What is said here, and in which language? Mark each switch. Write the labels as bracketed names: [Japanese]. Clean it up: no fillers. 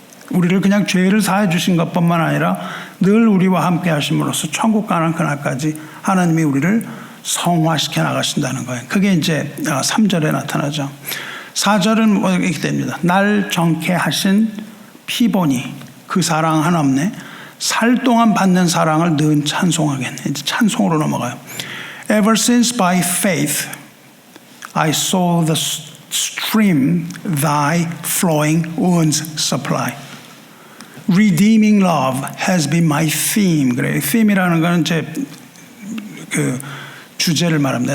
[Korean] 우리를 그냥 죄를 사해 주신 것뿐만 아니라 늘 우리와 함께 하심으로써 천국 가는 그날까지 하나님이 우리를 성화시켜 나가신다는 거예요. 그게 이제 3절에 나타나죠. 4절은 이렇게 됩니다. 날 정케 하신 피보니 그 사랑 한없네, 살 동안 받는 사랑을 늘 찬송하겠네. 이제 찬송으로 넘어가요. [English] Ever since by faith I saw the stream thy flowing wounds supply. Redeeming love has been my theme. [Korean] 그래, theme이라는 건 이제 그 주제를 말합니다.